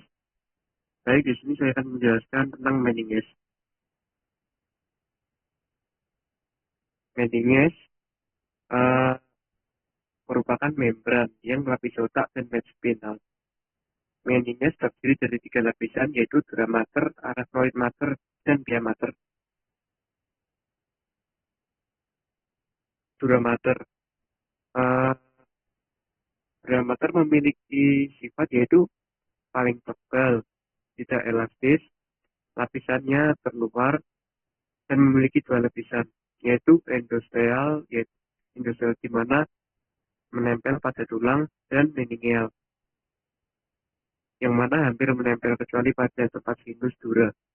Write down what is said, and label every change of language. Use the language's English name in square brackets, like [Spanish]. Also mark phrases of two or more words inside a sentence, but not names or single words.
[Indonesian] Baik, di sini saya akan menjelaskan tentang meninges. Meninges merupakan membran yang melapisi otak dan spinal. Meninges terdiri dari 3 lapisan, yaitu dura mater, arachnoid mater, dan pia mater. Dura mater. Dura mater memiliki sifat yaitu paling tebal, tidak elastis, lapisannya terluar, dan memiliki 2 lapisan, yaitu endosteal di mana menempel pada tulang, dan meningeal, yang mana hampir menempel kecuali pada tempat sinus dura.